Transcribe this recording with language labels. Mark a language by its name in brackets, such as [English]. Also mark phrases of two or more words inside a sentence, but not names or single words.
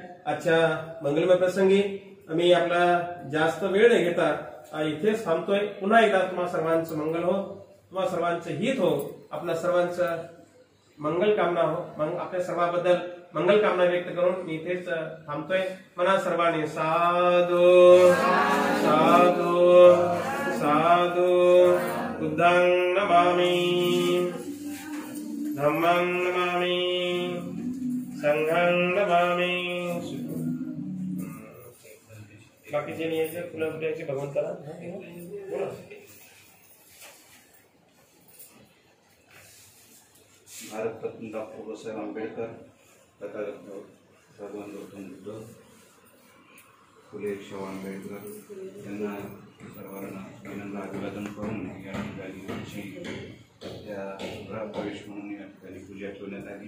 [Marathi] आजच्या मंगलमय प्रसंगी मी आपला जास्त वेळ न घेता इथेच थांबतोय. पुन्हा एकदा तुम्हा सर्वांचं मंगल हो, तुम्हा सर्वांचं हित हो, आपल्या सर्वांचं मंगल कामना हो. आपल्या सर्वांबद्दल मंगल कामना व्यक्त करून मी इथेच थांबतोय. म्हणा सर्वांनी [Pali] साधू साधू साधू. बुद्धं नमामि, धम्मं नमामि, संघं नमामि. [Marathi] बाकीचे नियायचे फुलं फुटायचे भगवंताला. भारतरत्न डॉक्टर बाबासाहेब आंबेडकर, तथागत भगवान गौतम बुद्ध, फुले शाहू आंबेडकर यांना सर्वांना विनम्र अभिवादन करून या ठिकाणी त्या गृहप्रवेश म्हणून या ठिकाणी पूजा ठेवण्यात आली.